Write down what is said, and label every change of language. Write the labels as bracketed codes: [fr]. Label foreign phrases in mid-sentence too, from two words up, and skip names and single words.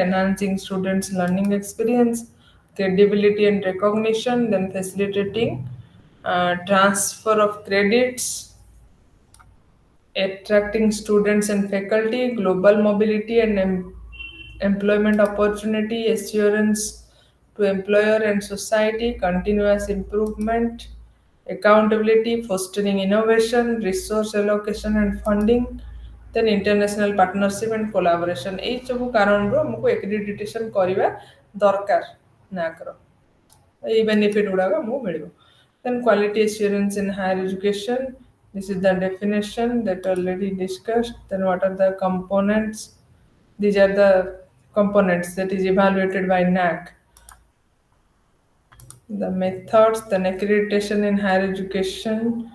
[en] enhancing students' learning experience, credibility and recognition, then facilitating transfer of credits, attracting students and faculty, global mobility and employment opportunity, assurance to employer and society, continuous improvement, accountability, fostering innovation, resource allocation and funding, then international partnership and collaboration. [or] ଏଇ ସବୁ କାରଣରୁ ଆମକୁ accreditation କରିବା ଦରକାର NACର। ଏଇ ବେନିଫିଟ୍ ଗୁଡ଼ାକ ଆମକୁ ମିଳିବ। [en] Then quality assurance in higher education. This is the definition that already discussed. Then what are the components? These are the components that is evaluated by NAC. The methods, then accreditation in higher education.